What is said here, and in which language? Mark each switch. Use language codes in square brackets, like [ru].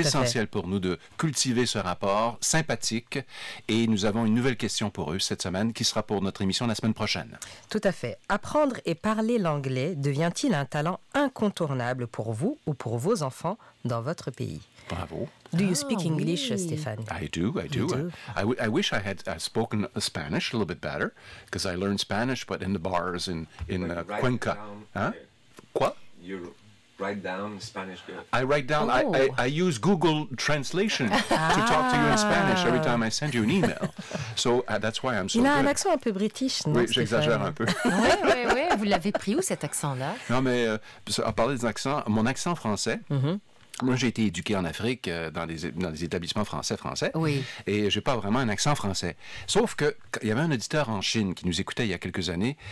[fr] essentiel pour nous de cultiver ce rapport sympathique. Et nous avons une nouvelle question pour eux cette semaine qui sera pour notre émission la semaine prochaine. Tout à fait. Apprendre et parler l'anglais devient-il un talent incontournable pour vous ou pour vos enfants dans votre pays? Bravo. [en] Do you speak English, [fr] oui. [en] Stéphane? I do. You do. I wish I had spoken Spanish a little bit better, because I learned Spanish, but in the bars in Cuenca. [fr] Huh? Quoi? [en] You write down Spanish. I write down, I use Google Translation to talk to you in Spanish every time I send you an email. So that's why I'm so [fr] Il a [en] good. [fr] un accent un peu british, non? Oui, j'exagère un peu. Oui. Vous l'avez pris où, cet accent-là? Non, mais à parler des accents, mon accent français... Moi, j'ai été éduqué en Afrique dans des établissements français. Oui. Et j'ai pas vraiment un accent français. Sauf que il y avait un auditeur en Chine qui nous écoutait il y a quelques années.